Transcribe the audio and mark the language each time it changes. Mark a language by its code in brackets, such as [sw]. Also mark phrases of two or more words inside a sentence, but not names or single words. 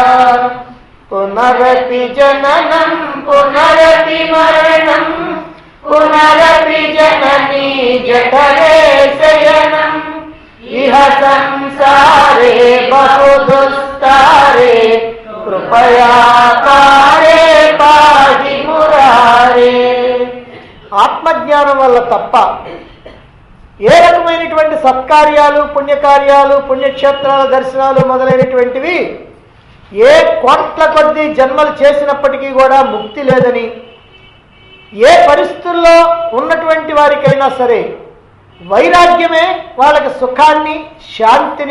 [sa] पुनरपि जननं पुनरपि मरणं पुनरपि जननी जठरे शयनम् इह संसारे बहुदुस्तारे कृपया पारे पाहि मुरारे [te] ఆత్మజ్ఞానం వల్ల తప్ప ఏ రకమైనటువంటి సత్కార్యాలు పుణ్యకార్యాలు పుణ్యక్షేత్రాల దర్శనాలు మొదలైనటువంటివి ఏ కోట్ల కొద్ది జన్మలు చేసినప్పటికీ కూడా ముక్తి లేదని, ఏ పరిస్థితుల్లో ఉన్నటువంటి వారికైనా సరే వైరాగ్యమే వాళ్ళకి సుఖాన్ని శాంతిని